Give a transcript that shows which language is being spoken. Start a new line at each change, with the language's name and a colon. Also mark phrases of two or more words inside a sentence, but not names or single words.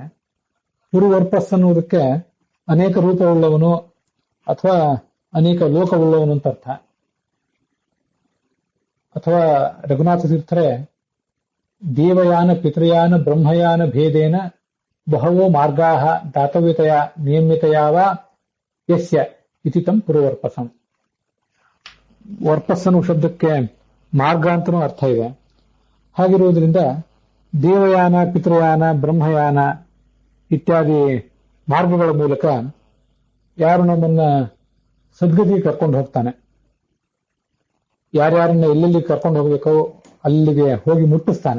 Kannada: ಪುರುವರ್ಪಸ್ ಅನ್ನುವುದಕ್ಕೆ ಅನೇಕ ರೂಪವುಳ್ಳವನು ಅಥವಾ ಅನೇಕ ಲೋಕವುಳ್ಳವನು ಅಂತ ಅರ್ಥ.
Sanskrit: ಅಥವಾ ರಘುನಾಥ ತೀರ್ಥರೇ ದೇವಯಾನ ಪಿತೃಯಾನ ಬ್ರಹ್ಮಯಾನ ಭೇದೇನ ಬಹವೋ ಮಾರ್ಗಾಹ ದಾತವ್ಯತೆಯ ನಿಯಮಿತೆಯಾವ ಯಸ್ಯ ಇತಿ ತಂ ಪುರುವರ್ಪಸಂ.
Kannada: ವರ್ಪಸ್ ಅನ್ನುವ ಶಬ್ದಕ್ಕೆ ಮಾರ್ಗ ಅಂತನೂ ಅರ್ಥ ಇದೆ. ಹಾಗಿರುವುದರಿಂದ ದೇವಯಾನ ಪಿತೃಯಾನ ಬ್ರಹ್ಮಯಾನ ಇತ್ಯಾದಿ ಮಾರ್ಗಗಳ ಮೂಲಕ ಯಾರು ನಮ್ಮನ್ನ ಸದ್ಗತಿಗೆ ಕರ್ಕೊಂಡು ಹೋಗ್ತಾನೆ, ಯಾರ್ಯಾರನ್ನ ಎಲ್ಲೆಲ್ಲಿ ಕರ್ಕೊಂಡು ಹೋಗ್ಬೇಕೋ ಅಲ್ಲಿಗೆ ಹೋಗಿ ಮುಟ್ಟಿಸ್ತಾನೆ.